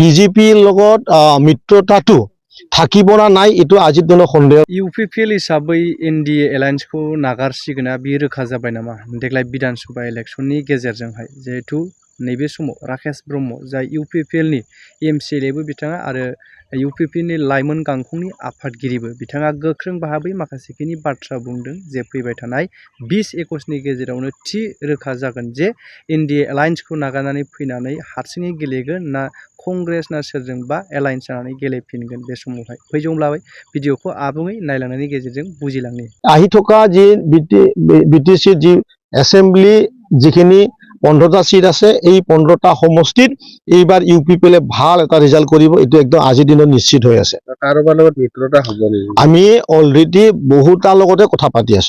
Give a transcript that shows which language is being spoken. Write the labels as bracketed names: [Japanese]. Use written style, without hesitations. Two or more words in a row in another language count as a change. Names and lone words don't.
[Assamese] বিজেপিৰ লগত মিত্ৰতাটো থাকিব না নাই এইটো আজিৰ দিনৰ সন্দেহ। [Bodo] ইউপিপিएल हिसाबै एनडीए एलायन्सखौ नागारसिगोना बियो रोखा जाबाय नामा देग्लाय विधानसभा इलेक्शननि गेजेरजोंहाय जिहेतु नैबे समाव राकेश ब्रह्म जाय इउपिपिएलनि एमसिएलएबो बिथाङा आरो इउपिपिएलनि लाइमोन गांखंनि आफादगिरिबो बिथाङा गोख्रों भाबै माखासेखिनि बाथ्रा बुंदों जे फैबाय थानाय 20-21नि गेजेरावनो थि रोखा जागोन जे एनडीए एलायन्सखौ नागारनानै फैनानै हारसिङै गेलेगोन ना कंग्रेस ना सोरजोंबा एलायन्स जानानै गेलेफिनगोन बे समावहाय फैजोंब्लाबो भिडिअखौ आबुङै नायलांनायनि गेजेरजों बुजिलांनि। [Assamese] আহি থকা যি বিটিসি যি এসেম্বলি যিখিনি 15টা সিট আছে এই 15টা সমষ্টিত এইবাৰ ইউপিপিএলে ভাল এটা ৰিজাল্ট কৰিব এইটো একদম আজিৰ দিনত নিশ্চিত হৈ আছে। কাৰোবাৰ লগত মিত্ৰতা হ'ব নেকি? আমি অলৰেডি বহুতাৰ লগতে কথা পাতি আছো।